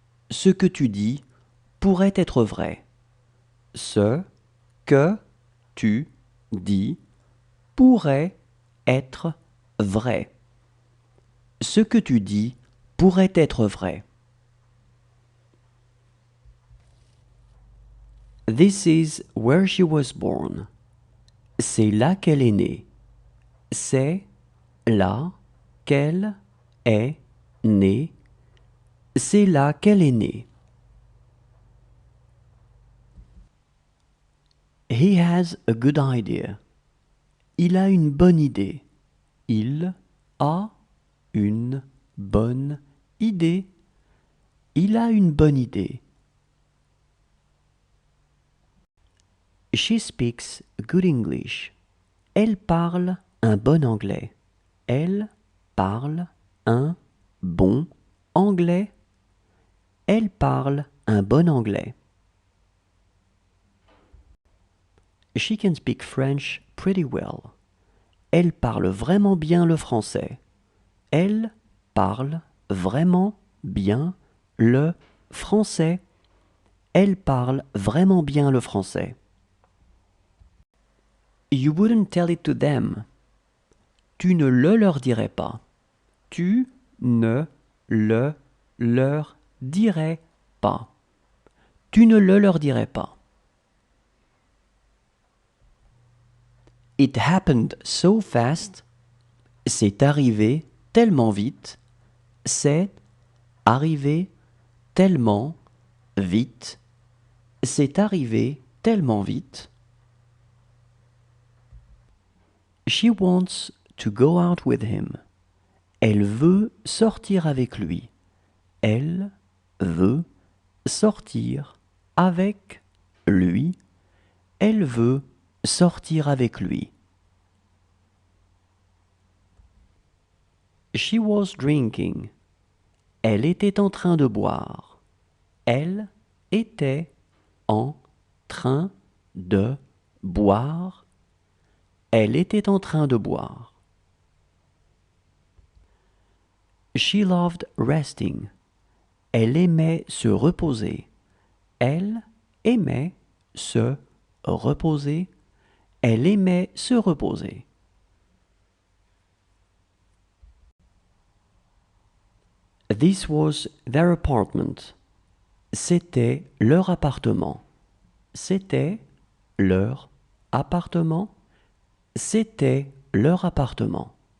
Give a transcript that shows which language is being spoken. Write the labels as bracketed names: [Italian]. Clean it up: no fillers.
[French] Ce que tu dis pourrait être vrai. Ce que tu dis pourrait être vrai. Ce que tu dis pourrait être vrai. [English] This is where she was born. [French] C'est là qu'elle est née. C'est là qu'elle est née. C'est là qu'elle est née. [English] He has a good idea. [French] Il a une bonne idée. Il a une bonne idée. Il a une bonne idée. [English] She speaks good English. [French] Elle parle un bon anglais. Elle parle un bon anglais. Elle parle un bon anglais. [English] She can speak French pretty well. [French] Elle parle vraiment bien le français. Elle parle vraiment bien le français. Elle parle vraiment bien le français. [English] You wouldn't tell it to them. [French] Tu ne le leur dirais pas. Tu ne le leur dirais pas. Tu ne le leur dirais pas. [English] It happened so fast. [French] C'est arrivé tellement vite. C'est arrivé tellement vite. C'est arrivé tellement vite. [English] She wants to go out with him. [French] Elle veut sortir avec lui. Elle veut sortir avec lui. Elle veut sortir avec lui. [English] She was drinking. [French] Elle était en train de boire. Elle était en train de boire. Elle était en train de boire. [English] She loved resting. [French] Elle aimait se reposer. Elle aimait se reposer. Elle aimait se reposer. [English] This was their apartment. [French] C'était leur appartement. C'était leur appartement. C'était leur appartement.